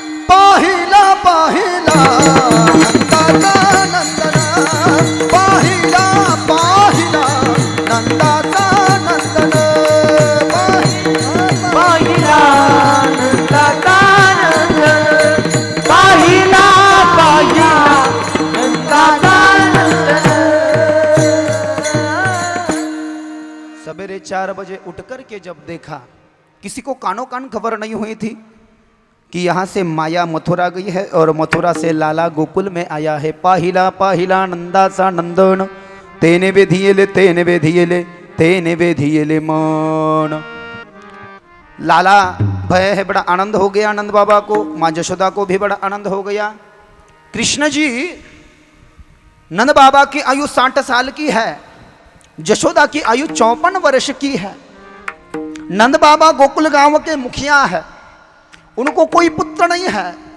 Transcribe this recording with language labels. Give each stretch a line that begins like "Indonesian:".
Marathi: पाहिला पाहिला नंदाचा नंदन, पाहिला पाहिला नंदाचा नंदन, पाहिला नंदाचा नंदन, पाहिला पाहिला नंदाचा नंदन।
Hindi: सवेरे 4 बजे उठ कर के जब देखा, किसी को कानों कान खबर नहीं हुई थी कि यहाँ से माया मथुरा गई है और मथुरा से लाला गोकुल में आया है।
Marathi: पाहिला पाहिला नंदाचा नंदन, तेने वेधियले तेने वेधियले तेने वेधियले मन।
Hindi: लाला भय है, बड़ा आनंद हो गया नंद बाबा को, माँ जशोदा को भी बड़ा आनंद हो गया। कृष्ण जी, नंद बाबा की आयु 60 साल की है, जशोदा की आयु 54 वर्ष की है। नंद बाबा गोकुल गांव के मुखिया है, उनको कोई पुत्र नहीं है।